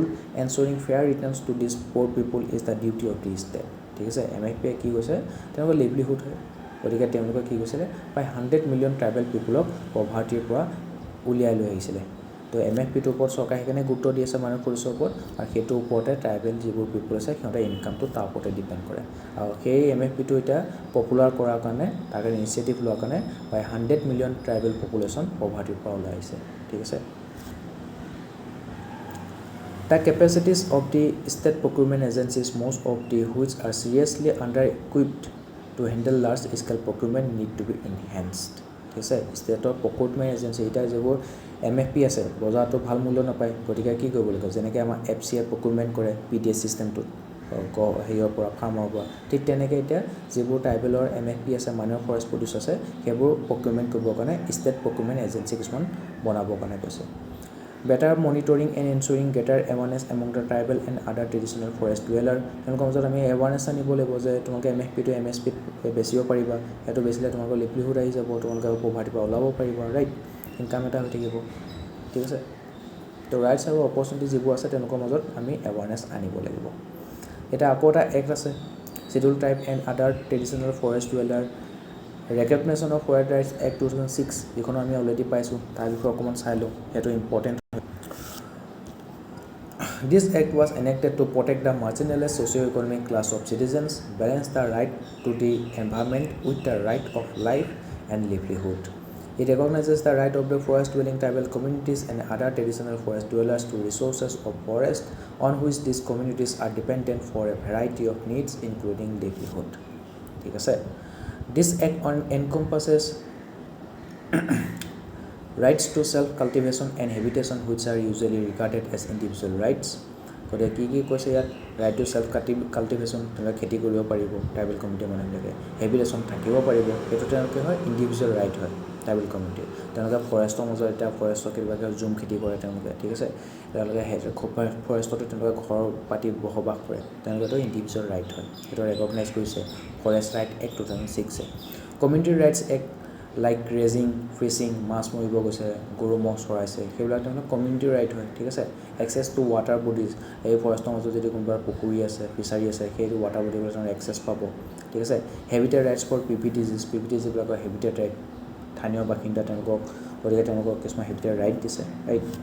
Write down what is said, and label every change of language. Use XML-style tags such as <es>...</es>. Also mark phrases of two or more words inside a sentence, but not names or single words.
<en>Ensuring fair returns to these poor people is the duty of the state.</en> <as>ঠিক আছে MFP কি কৈছে তেওঁলোকৰ livelihood হয় গতিকে তেওঁলোকে কি কৈছে প্ৰায় 100 মিলিয়ন ট্ৰাইবেল পিপলক পভাৰ্টিৰ পৰা উলিয়াই লৈ আহিছিলে তো MFP টোৰ ওপৰত চৰকাৰে কেনে গুৰুত্ব দি আছে মানুহ পৰিচয়ৰ ওপৰত আৰু সেইটো ওপৰতে ট্ৰাইবেল যিবোৰ পিপল আছে সিহঁতৰ ইনকামটো তাৰ ওপৰতে ডিপেন্ড কৰে আৰু সেই MFP টো এটা পপুলাৰ কৰাৰ কাৰণে তাৰ ইনিচিয়েটিভ লোৱাৰ কাৰণে প্ৰায় 100</as> <en>million tribal population</en> <as>পভাৰ্টিৰ পৰা ওলাই আহিছে ঠিক আছে</as> <en>The capacities of the state procurement agencies most of the which are seriously under-equipped to handle large-scale procurement need to be</en> <as>enhanced ঠিক আছে ষ্টেটৰ</as> <en>procurement agency</en> <as>এটা যিবোৰ MFP আছে বজাৰটো ভাল মূল্য নাপায় গতিকে কি কৰিব লাগিব যেনেকৈ আমাৰ FCA প্ৰকিউৰমেণ্ট কৰে PDS সিস্টেমটো হেৰিৰ পৰা ফাৰ্মৰ পৰা ঠিক তেনেকৈ এতিয়া যিবোৰ ট্ৰাইবেলৰ MFP আছে</as> <en>minor forest produce</en> <as>আছে সেইবোৰ প্ৰকিউৰমেণ্ট কৰিবৰ কাৰণে</as> <en>state procurement agency</en> <as>কিছুমান বনাবৰ কাৰণে কৈছে</as> <en>Better monitoring and ensuring greater awareness among the tribal and other traditional forest dweller.</en> <as>তেওঁলোকৰ মাজত আমি awareness আনিব লাগিব যে তোমালোকে</as> <en>MFP to MSP</en> <as>বেচিব পাৰিবা এটো বেচিলে তোমালোকৰ লিভলিহুড আহি যাব তোমালোকে পভাৰ্টি পৰা ওলাব পাৰিবা</as> <en>right income</en> <as>এটা হৈ থাকিব ঠিক আছে তো ৰাইটস আৰু অপৰচুনিটি যিবোৰ আছে তেওঁলোকৰ মাজত আমি awareness আনিব লাগিব এটা আকৌ এটা এক্ট আছে Scheduled Tribe and Other Traditional Forest Dweller Recognition of Forest Rights Act 2006 যিখন আমি অলৰেডি পাইছো তাৰ বিষয়ে অকমান চাই লওঁ এটো ইম্পৰ্টেন্ট</as> <en>This act was enacted to protect the marginalized socio-economic class of citizens, balance the right to the environment with the right of life and livelihood. It recognizes the right of the forest-dwelling tribal communities and other traditional forest dwellers to resources of forest on which these communities are dependent for a variety of needs, including livelihood.</en> <as>ঠিক আছে</as> <en>This act encompasses rights to self-cultivation and habitation which are usually regarded as individual rights,</en> <as>গতিকে কি কৈছে ইয়াত</as> <en>right to self cultivation</en> <as>তেওঁলোকে খেতি কৰিব পাৰিব ট্ৰাইবেল কমিউনিটিৰ মানুহবিলাকে হেবিটেশ্যন থাকিব পাৰিব সেইটো তেওঁলোকে হয়</as> <en>individual right</en> <as>হয়</as> <en>tribal community</en> <as>তেওঁলোকে ফৰেষ্টৰ মাজত এতিয়া ফৰেষ্টৰ কিবাকে জুম খেতি কৰে তেওঁলোকে ঠিক আছে তেওঁলোকে ফৰেষ্টতে তেওঁলোকে ঘৰ পাতি বসবাস কৰে তেওঁলোকেতো</as> <en>individual right</en> <as>হয় সেইটো ৰেকগনাইজ কৰিছে ফৰেষ্ট ৰাইট এক্ট 2006</as> <en>community rights act like grazing fishing</en> <as>মাছ মৰিব গৈছে গৰু ম'হ চৰাইছে সেইবিলাক তেওঁলোকৰ</as> <en>community right</en> <as>হয় ঠিক আছে</as> <en>access to water bodies</en> <as>এই ফৰেষ্টৰ মাজত যদি কোনোবা পুখুৰী আছে ফিচাৰী আছে সেইটো ৱাটাৰ বডিবিলাক তেওঁলোকে এক্সেছ পাব ঠিক আছে</as> <en>habitat rights for</en> <as>PVTGবিলাকৰ</as> <en>habitat right</en> <as>স্থানীয় বাসিন্দা তেওঁলোকক গতিকে তেওঁলোকক কিছুমান</as> <en>habitat right</en> <as>দিছে ৰাইট</as>